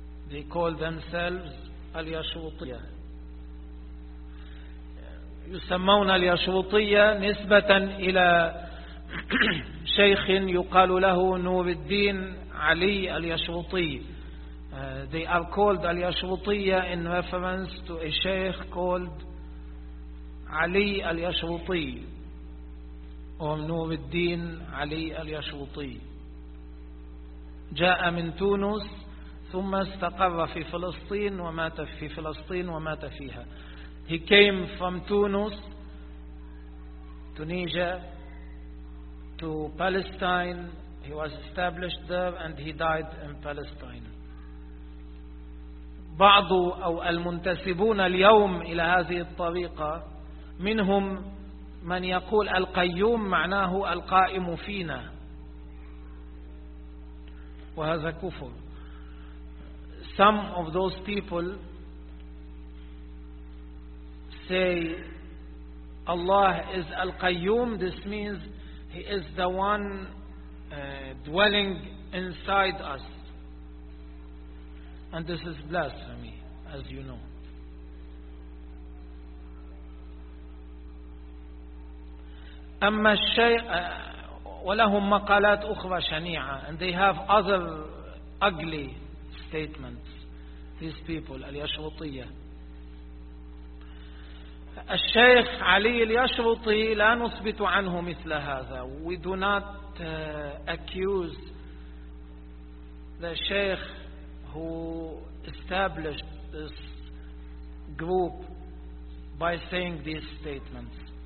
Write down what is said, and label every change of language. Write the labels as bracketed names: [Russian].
[English] They call themselves اليشرطية. [Arabic] يسمون اليشرطية نسبة إلى شيخ يقال له نور الدين علي اليشرطي. [English] They are called اليشرطية in reference to a sheikh called علي اليشرطي. [Arabic] نور الدين علي اليشوطي جاء من تونس ثم استقر في فلسطين ومات في فلسطين ومات فيها. [English] He came from Tunis, Tunisia, to Palestine. He was established there and he died in Palestine. [Arabic] بعض أو المنتسبون اليوم إلى هذه الطريقة منهم من يقول القيوم معناه القائم فينا، وهذا كفر. [English] Some of those people say Allah is al-qayyum. This means He is the one dwelling inside us. And this is blasphemy, as you know. [Arabic] أما الشيء ولهم مقالات أخرى شنيعة. [English] And they have other ugly statements, these people, اليشوطية. [Arabic] الشيخ علي اليشوطي لا نثبت عنه مثل هذا. [English] We do not accuse the sheikh who established this group by saying these statements.